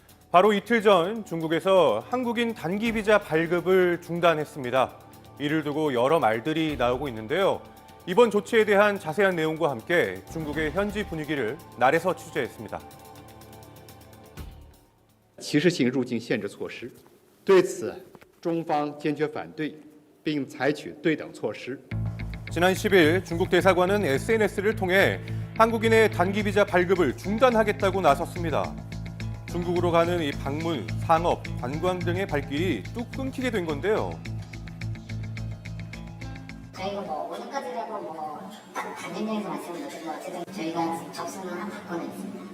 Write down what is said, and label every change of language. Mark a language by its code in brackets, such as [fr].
[ko] 바로 이틀 전 중국에서 한국인 단기 비자 발급을 중단했습니다. 이를 두고 여러 말들이 나오고 있는데요. 이번 조치에 대한 자세한 내용과 함께 중국의 현지 분위기를 날에서 취재했습니다. [zh] 歧视性入境限制措施，对此中方坚决反对，并采取对等措施。 [ko] 지난 10일 중국 대사관은 SNS를 통해 한국인의 단기 비자 발급을 중단하겠다고 나섰습니다. 중국으로 가는 이 방문, 상업, 관광 등의 발길이 뚝 끊기게 된 건데요. 저희가 뭐 오늘까지라고 단연령에서 말씀을 못 드리고 어쨌든 저희가 접수는 한 사건은 있습니다.